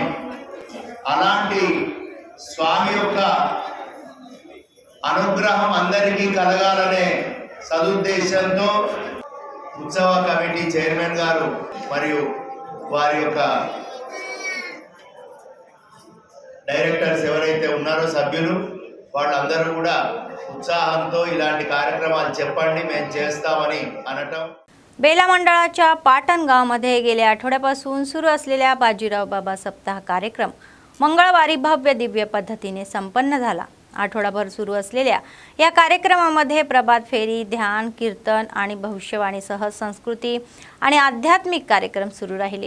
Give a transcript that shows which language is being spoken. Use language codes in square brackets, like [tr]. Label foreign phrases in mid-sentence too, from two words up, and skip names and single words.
[te] అలాంటి స్వామి యొక్క అనుగ్రహం అందరికీ కలగాలనే సదుద్దేశంతో ఉత్సవ కమిటీ చైర్మన్ గారు మరియు వారి యొక్క డైరెక్టర్స్ ఎవరైతే ఉన్నారో సభ్యులు వాళ్ళందరూ కూడా ఉత్సాహంతో ఇలాంటి కార్యక్రమాలు చెప్పండి మేము చేస్తామని అనటం. [mr] बेला मंडळाच्या पाटण गावामध्ये गेल्या आठवड्यापासून सुरू असलेल्या बाजीराव बाबा सप्ताह कार्यक्रम मंगळवारी भव्य दिव्य पद्धतीने संपन्न झाला. आठवडाभर सुरू असलेल्या या कार्यक्रमामध्ये प्रभात फेरी, ध्यान, कीर्तन आणि भविष्यवाणीसह संस्कृती आणि आध्यात्मिक कार्यक्रम सुरू राहिले.